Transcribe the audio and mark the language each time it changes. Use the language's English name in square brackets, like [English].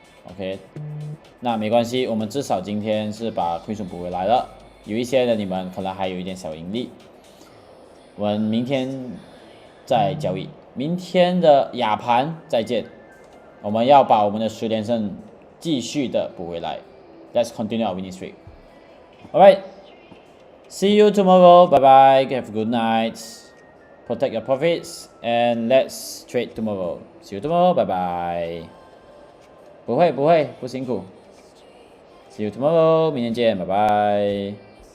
[Chinese] OK， 那没关系，我们至少今天是把亏损补回来了。有一些的你们可能还有一点小盈利，我们明天再交易，明天的亚盘再见。我们要把我们的10连胜继续的补回来。 [English] Let's continue our winning streak. Alright, see you tomorrow. Bye bye. Have a good night. Protect your profits and let's trade tomorrow. See you tomorrow. Bye bye. [Chinese] 不辛苦。 [English] See you tomorrow. [Chinese] 明天见。拜拜。